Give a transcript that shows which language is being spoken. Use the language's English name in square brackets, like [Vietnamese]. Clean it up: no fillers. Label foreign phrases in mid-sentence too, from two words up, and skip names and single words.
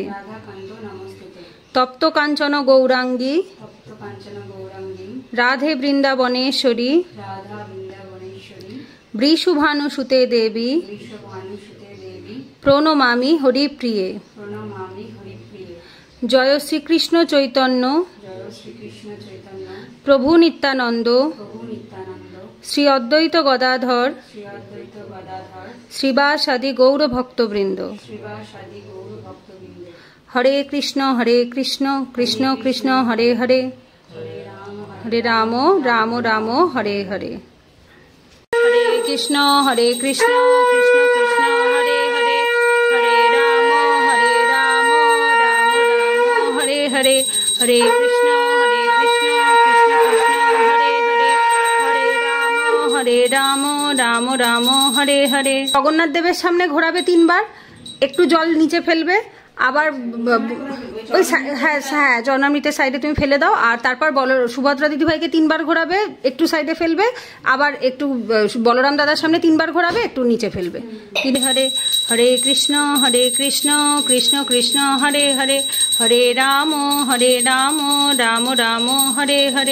[Sanskrit] तप्त कांचन गौरांगी राधे वृंदावनेश्वरी वृषभानुसुते देवी प्रणमामि हरिप्रिये। जय श्री कृष्ण चैतन्य प्रभु नित्यानंद श्री अद्वैत गदाधर श्रीवासादि गौर भक्तवृंद। हरे कृष्ण कृष्ण कृष्ण हरे हरे हरे राम राम राम हरे हरे। हरे कृष्ण कृष्ण कृष्ण हरे हरे हरे राम राम राम हरे हरे। हरे कृष्ण कृष्ण कृष्ण हरे हरे हरे राम राम राम हरे हरे। [Bangla] জগন্নাথ দেবের সামনে ঘোরাবে 3 বার, একটু জল নিচে ফেলবে, আবার ওই হ্যাঁ জন্মামৃতের সাইডে তুমি ফেলে দাও, আর তারপর সুভদ্রা দিদিভাইকে 3 বার ঘোরাবে, একটু সাইডে ফেলবে, আবার একটু বলরাম দাদার সামনে 3 বার ঘোরাবে, একটু নিচে ফেলবে। [Sanskrit] হরে হরে কৃষ্ণ কৃষ্ণ কৃষ্ণ হরে হরে হরে রাম রাম রাম হরে হরে।